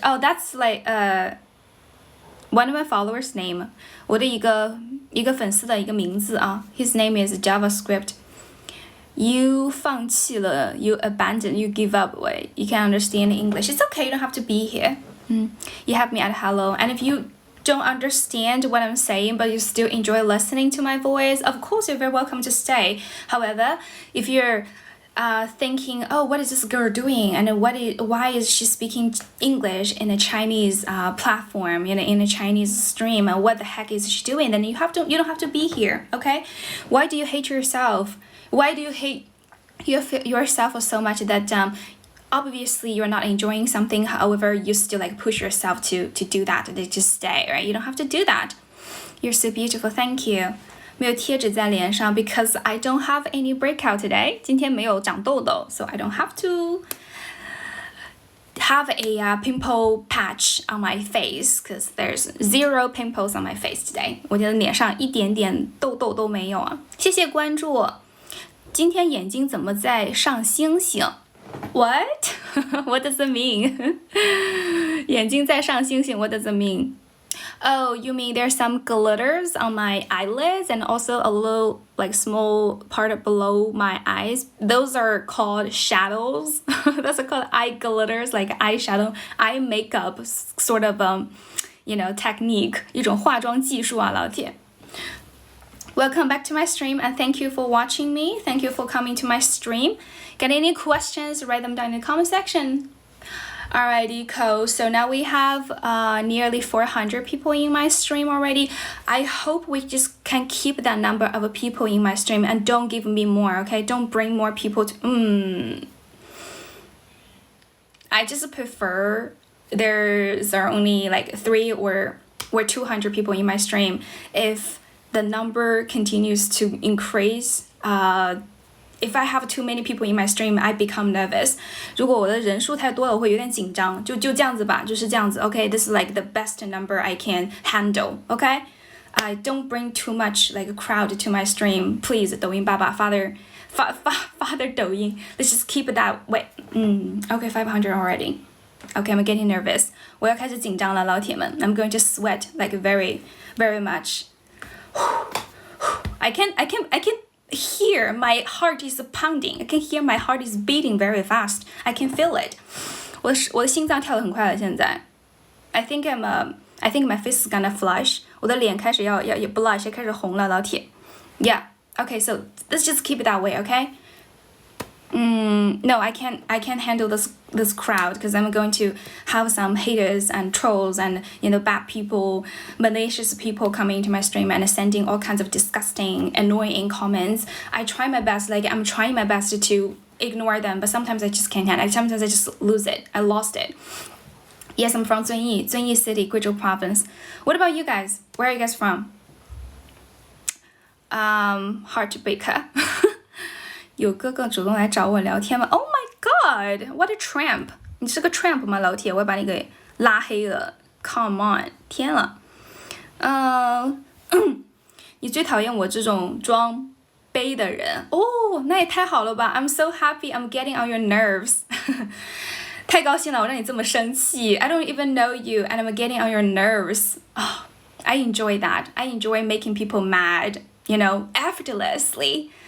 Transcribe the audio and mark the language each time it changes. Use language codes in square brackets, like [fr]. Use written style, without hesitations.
[en] Oh, that's like one of my followers' name. [zh] 我的一个粉丝的一个名字啊。 [en] His name is JavaScript. You [zh] 放弃了 [en] you abandon, you give up. Wait, you can understand English. It's okay, you don't have to be here. You have me at hello. And if you don't understand what I'm saying, but you still enjoy listening to my voice, of course, you're very welcome to stay. However, if you're thinking, oh, what is this girl doing? And why is she speaking English in a Chinese platform, in a Chinese stream? And what the heck is she doing? Then you don't have to be here, okay? Why do you hate yourself? Why do you hate yourself so much that obviously you're not enjoying something, however you still like push yourself to do that, to just stay, right? You don't have to do that. You're so beautiful, thank you. [zh] 没有贴纸在脸上 [en] because I don't have any breakout today. [zh] 今天没有长痘痘 [en] so I don't have to have a pimple patch on my face because there's 0 pimples on my face today. [zh] 我的脸上一点点痘痘都没有啊。谢谢关注。今天眼睛怎么在上星星？ [en] What? What does it mean? [zh] 眼睛在上星星 [en] What does it mean? Oh, you mean there's some glitters on my eyelids and also a little like small part below my eyes. Those are called shadows. Those are called eye glitters, like eyeshadow, eye makeup sort of technique. [zh] 一种化妆技术啊，老铁。 [en] Welcome back to my stream and thank you for watching me. Thank you for coming to my stream. Got any questions? Write them down in the comment section. Alrighty, cool. So now we have nearly 400 people in my stream already. I hope we just can keep that number of people in my stream and don't give me more, okay? Don't bring more people to... I just prefer there's only like 3 or 200 people in my stream. If the number continues to increase, if I have too many people in my stream, I become nervous. [zh] 如果我的人数太多了，我会有点紧张。就这样子吧，就是这样子。 [en] Okay, this is like the best number I can handle. Okay, I don't bring too much like a crowd to my stream. Please, [zh] 抖音爸爸 [en] father 抖音 let's just keep it that way. Okay, 500 already. Okay, I'm getting nervous. [zh] 我要开始紧张了，老铁们。 [en] I'm going to sweat like very, very much. I can hear my heart is pounding. I can hear my heart is beating very fast. I can feel it. [zh] 我的心脏跳得很快了，现在。 [en] I think my face is gonna flush. [zh] 我的脸开始要 [en] blush， [zh] 开始红了，老铁。 [en] Yeah. Okay, so let's just keep it that way, okay? No, I can't handle this crowd because I'm going to have some haters and trolls and bad people, malicious people coming into my stream and sending all kinds of disgusting, annoying comments. I'm trying my best to ignore them, but sometimes I just can't. Sometimes I just lose it. I lost it. Yes, I'm from 遵义 City, 贵州 Province. What about you guys? Where are you guys from? Heartbreaker. [zh] 有哥哥主动来找我聊天吗 ？ [en] Oh my god, what a tramp！ [zh] 你是个 [en] tramp [zh] 吗，老铁？我要把你给拉黑了。 [en] Come on， [zh] 天了。你最讨厌我这种装杯的人哦，那也太好了吧 ！ [en] I'm so happy I'm getting on your nerves 。 [zh] 太高兴了，我让你这么生气。 [en] I don't even know you and I'm getting on your nerves. Oh, I enjoy that. I enjoy making people mad, effortlessly.